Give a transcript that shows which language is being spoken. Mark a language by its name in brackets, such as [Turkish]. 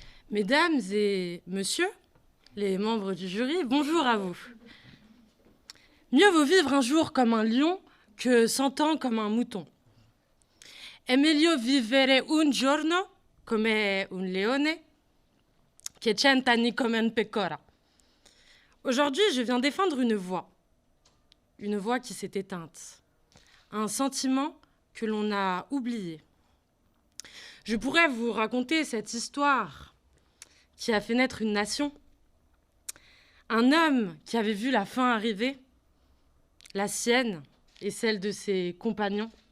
[French] Mesdames et messieurs, les membres du jury, bonjour à vous. Mieux vaut vivre un jour comme un lion que 100 ans comme un mouton. [Italian] È meglio vivere un giorno come un leone che 100 anni come un pecora. [French] Aujourd'hui, je viens défendre une voix qui s'est éteinte, un sentiment que l'on a oublié. Je pourrais vous raconter cette histoire qui a fait naître une nation, un homme qui avait vu la fin arriver, la sienne et celle de ses compagnons.